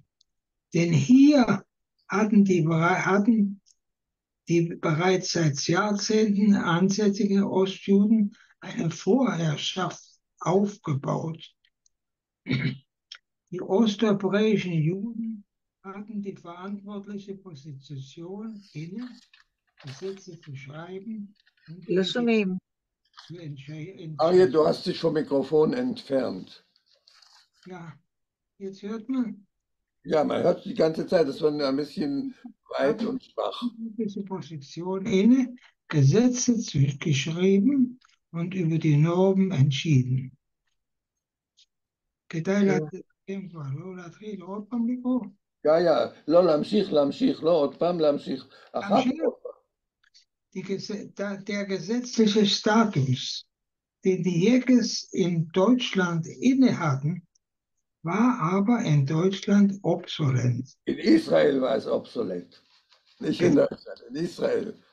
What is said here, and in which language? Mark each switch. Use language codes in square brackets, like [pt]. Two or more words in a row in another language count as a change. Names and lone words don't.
[de] Denn hier hatten die bereits seit Jahrzehnten ansässigen Ostjuden eine Vorherrschaft aufgebaut. Die osteuropäischen Juden hatten die verantwortliche Position inne, Gesetze zu schreiben und [he] לא שומעים. [de] Arje, du hast dich vom Mikrofon entfernt. Ja, jetzt hört man. Ja, man hört die ganze Zeit, das war ein bisschen weit und schwach. Diese Position inne, Gesetze geschrieben und über die Normen entschieden. [he] כדאי להתקדם כבר, לא להתחיל עוד פעם לקרוא. לא, להמשיך, לא, עוד פעם להמשיך. [de] Der gesetzliche Status, den die Jägers in Deutschland inne hatten, war aber in Deutschland obsolet. In Israel war es obsolet. Nicht in Deutschland, in Israel.